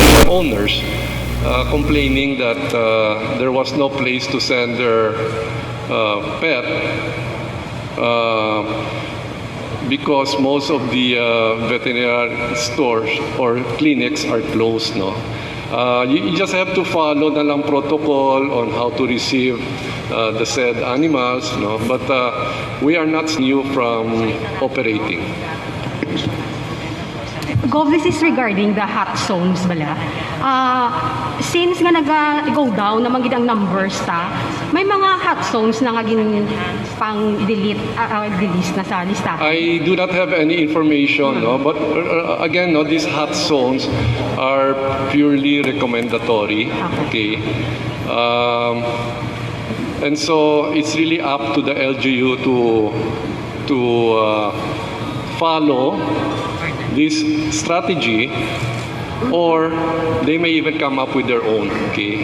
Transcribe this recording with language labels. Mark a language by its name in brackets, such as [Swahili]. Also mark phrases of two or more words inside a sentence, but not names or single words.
[English] Owners complaining that there was no place to send their pet because most of the veterinary stores or clinics are closed, no. You just have to follow the lang protocol on how to receive the said animals, no. But we are not new from operating. Gov, this is regarding the hot zones bala. [Hiligaynon] Since nga nag-go down naman gid ang numbers ta, may mga [English] hot zones [Hiligaynon] na nga gin pang delete na sa lista. [English] I do not have any information, no, but again, no, these hot zones are purely recommendatory. Okay. And so it's really up to the LGU to follow this strategy, or they may even come up with their own, okay?